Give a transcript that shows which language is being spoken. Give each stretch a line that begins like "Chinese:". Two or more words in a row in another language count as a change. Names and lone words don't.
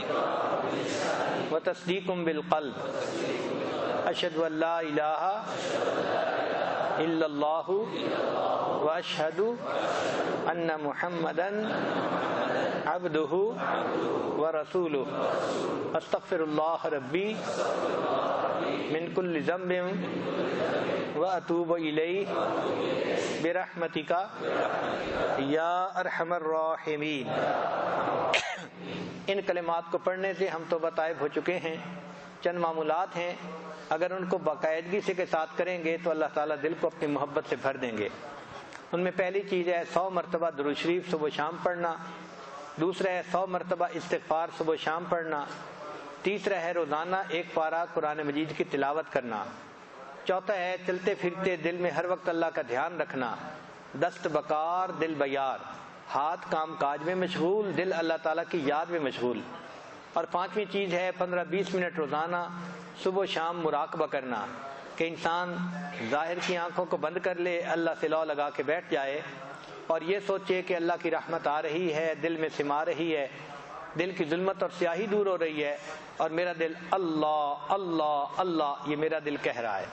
Arabic: وتصدیق بالقلب اشہد ان لا الہ الا اللہ واشہد ان محمدا عبدہ ورسولہ استغفر اللہ ربی من کل ذنب واتوب الیہ برحمتک یا ارحم الراحمین۔
Urdu: ان کلمات کو پڑھنے سے ہم توبہ طائب ہو چکے ہیں۔ چند معمولات ہیں، اگر ان کو باقاعدگی سے کے ساتھ کریں گے تو اللہ تعالیٰ دل کو اپنی محبت سے بھر دیں گے۔ ان میں پہلی چیز ہے 100 مرتبہ درود شریف صبح و شام پڑھنا، دوسرا ہے 100 مرتبہ استغفار صبح و شام پڑھنا، تیسرا ہے روزانہ 1 پارہ قرآن مجید کی تلاوت کرنا، چوتھا ہے چلتے پھرتے دل میں ہر وقت اللہ کا دھیان رکھنا،
Persian: دست بکار دل بیار،
Urdu: ہاتھ کام کاج میں مشغول، دل اللہ تعالیٰ کی یاد میں مشغول، اور پانچویں چیز ہے 15-20 منٹ روزانہ صبح و شام مراقبہ کرنا، کہ انسان ظاہر کی آنکھوں کو بند کر لے، اللہ سے لو لگا کے بیٹھ جائے اور یہ سوچے کہ اللہ کی رحمت آ رہی ہے، دل میں سما رہی ہے، دل کی ظلمت اور سیاہی دور ہو رہی ہے، اور میرا دل اللہ اللہ اللہ یہ میرا دل کہہ رہا ہے۔